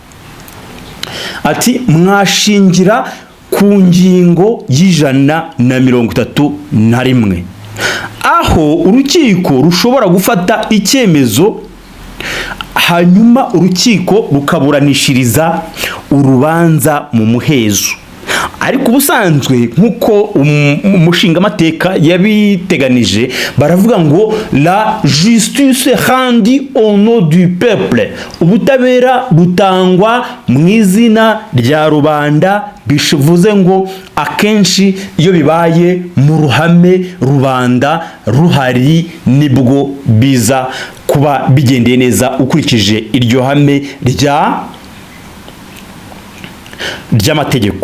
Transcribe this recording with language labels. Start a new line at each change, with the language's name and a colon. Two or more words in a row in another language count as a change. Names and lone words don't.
Kinyarwanda: ati mwashingira ku ngingo y'131 aho urukiko rushobora gufata icyemezo hanyuma urukiko rukaburanishiriza urubanza mu muhezo. ariko ubusanzwe nk'uko umushingamateka yabiteganije baravuga ngo
French: la justice rendue au nom du peuple,
Kinyarwanda: ubutabera butangwa mu izina rya rubanda, bivuze ngo akenshi iyo bibaye mu ruhame rubanda ruhari nibwo biza kuba bigendeye neza ukurikije iryo hame ry'amategeko.